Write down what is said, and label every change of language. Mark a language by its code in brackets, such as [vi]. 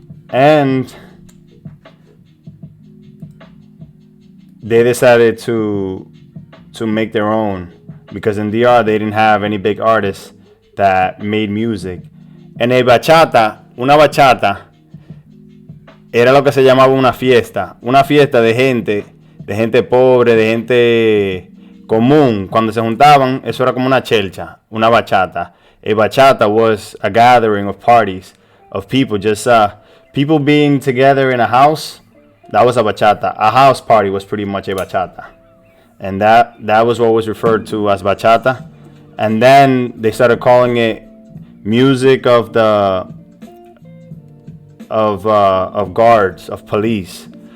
[en] And they decided to make their own, because in DR they didn't have any big artists that made music. [es] En el bachata, una bachata era lo que se llamaba una fiesta de gente pobre, de gente común. Cuando se juntaban, eso era como una chelcha, una bachata. [en] A bachata was a gathering of parties, of people, just people being together in a house. That was a bachata. A house party was pretty much a bachata. And that was what was referred to as bachata. And then they started calling it music of guards, of police.